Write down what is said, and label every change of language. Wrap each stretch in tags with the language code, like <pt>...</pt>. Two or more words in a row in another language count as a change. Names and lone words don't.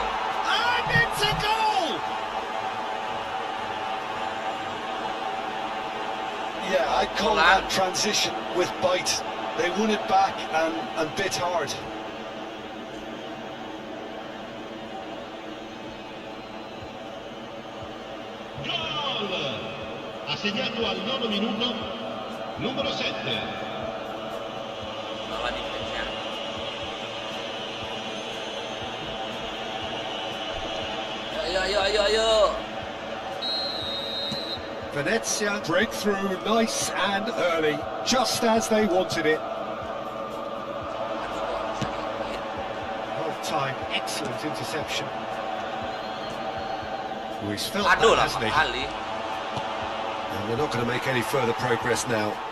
<en>And it's a goal! Yeah, I'd call that transition with bite. They won it back and bit hard.</en> <it>Gol! Ha segnato al 9 minuto numero 7.</it> <id>Salah defense-nya. Ayo.</id> <en>Venezia breakthrough nice and early, just as they wanted it. Time, excellent interception. Oh, he's felt</en> <id>Aduh</id> <en>that,</en> <id>lah</id> <en>hasn't he?</en> <id>kali.</id> <en>And they're not going to make any further progress now.</en>